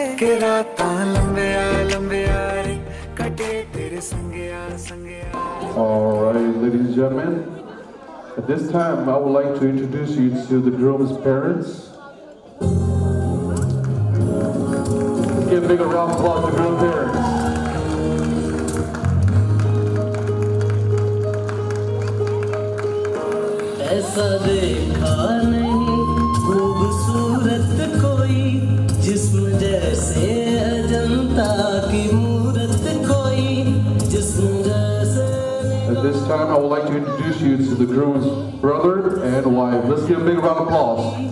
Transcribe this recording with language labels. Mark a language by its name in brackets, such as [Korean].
[Punjabi] के रातां लंबे आ रे, कटे तेरे संगे आ। [English] All right, ladies and gentlemen, at this time I would like to introduce you to the groom's parents. Give a big round of applause to the groom's parents. [Hindi] ऐसा देखा नहीं खूबसूरत कोई, जिस्म जैसे अजंता की मूरत कोई, जिस्म जैसे। [English] At this time I would like to introduce you to the groom's brother and wife. Let's give a big round of applause.